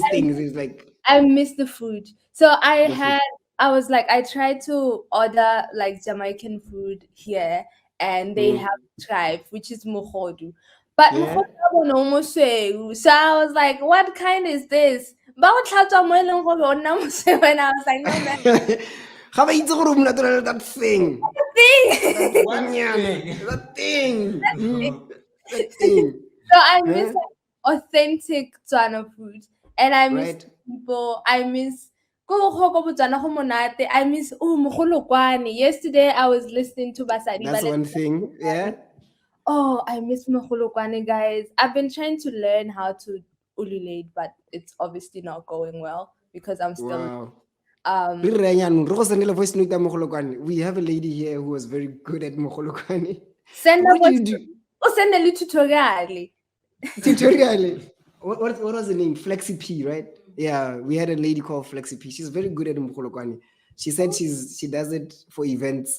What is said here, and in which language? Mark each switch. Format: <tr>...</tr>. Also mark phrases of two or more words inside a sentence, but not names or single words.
<en>I things is like I miss the food. So the food. I was like, I tried to order like Jamaican food here, and they Mm. have tribe, which is mohodu. But Yeah.</en> <tn>mohodu no mosweu. So I was like, what kind is this? Ba o tlhatswa mo e leng gore o nna mosweu,</tn> <en>and I was like, no man,</en> <tn>Ga ba itse gore o molato na le</tn> <en>that thing. That thing. What nyana. thing? That thing. That thing. So I miss Huh? like authentic Tswana food, and I miss Right? people. I miss I miss mogolokwane. Yesterday I was listening to Basadi That's one thing. Yeah. Oh, I miss mogolokwane, guys. I've been trying to learn how to ululate, but it's obviously not going well because I'm still Wow. um</en> <tn>Re re yanong, re go sendela</tn> <en>voice note</en> <tn>ya Mogolokwane.</tn> <en>We have a lady here who was very good at Mogolokwane. send a What do voice you do? send a little tutorial. Tutorial. What was the name? Flexi P, right? Yeah, we had a lady called Flexi P. She's very good at Mogolokwane. She said she does it for events.</en>